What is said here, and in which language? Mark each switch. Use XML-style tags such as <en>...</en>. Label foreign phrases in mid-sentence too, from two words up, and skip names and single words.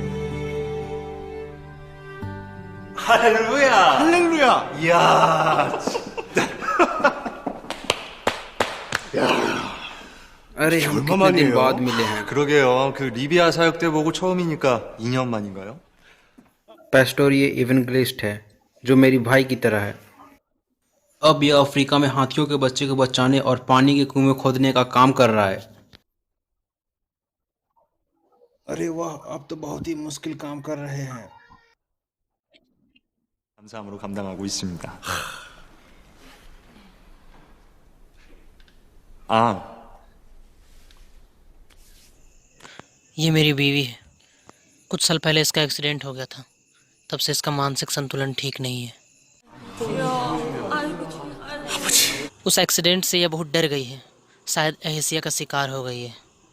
<ko>할렐루야! 할렐루야! 이야,</ko> <hi>अरे हम</hi> <ko>얼마</ko> <hi>कितने दिन</hi> <ko>만이에요?</ko> <hi>बाद मिले हैं।</hi> <ko>그러게요. 그 리비아 사역 때 보고 처음이니까 2년 만인가요?</ko> <hi>पेस्टोर ये इवेंगलिस्ट है जो मेरी भाई की तरह है। अब यह अफ्रीका में हाथियों के बच्चे को बचाने और पानी के कुएं खोदने का काम कर रहा है। अरे वाह, आप तो बहुत ही मुश्किल काम कर रहे हैं।</hi> <ko>감사함으로 감당하고 있습니다. 아,</ko> <hi>ये मेरी बीवी है। कुछ साल पहले इसका एक्सीडेंट हो गया था, तब से इसका मानसिक संतुलन ठीक नहीं है। उस एक्सीडेंट से यह बहुत डर गई है, शायद एहसिया का शिकार हो गई है।</hi>